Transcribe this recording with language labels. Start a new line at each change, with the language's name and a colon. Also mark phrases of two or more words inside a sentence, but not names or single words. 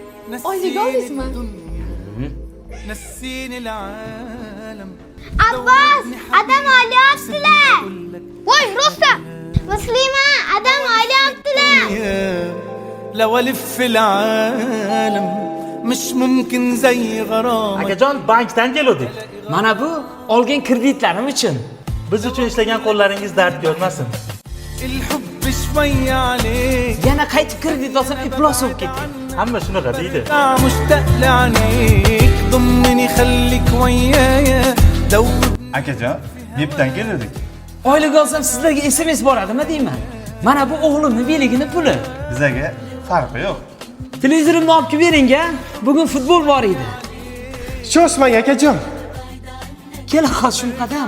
Uzbek: oylik oldingizmi?
Arabic: نسيني العالم
Uzbek: Abbas, adam olyaptilar. Voy, Rustam. Muslima, adam olyaptilar.
Arabic: لو الف العالم مش ممكن زي غرامك.
Uzbek: Akajon, bankdan keldik. Mana bu olgan kreditlarim uchun. Biz uchun ishlagan qo'llaringiz dard ko'rmasin.
Arabic: الحب شوية عليك
Uzbek: Yana qaytib kredit olsam iflos bo'lib ketadi. Hamma shunaqa deydi.
Arabic: مشتاق لعينيك ضمني خليك ويايا دوب.
Uzbek: Akajon, Vipdan keldik. Oylik olsam sizlarga SMS boradimi deyman. Mana bu o'g'limning beligini puli. Bizaga farqi yo'q. Televizorimni olib kelib bering-a. Bugun futbol bor edi. Shoshmang akajon. Kel Hoshim qadam.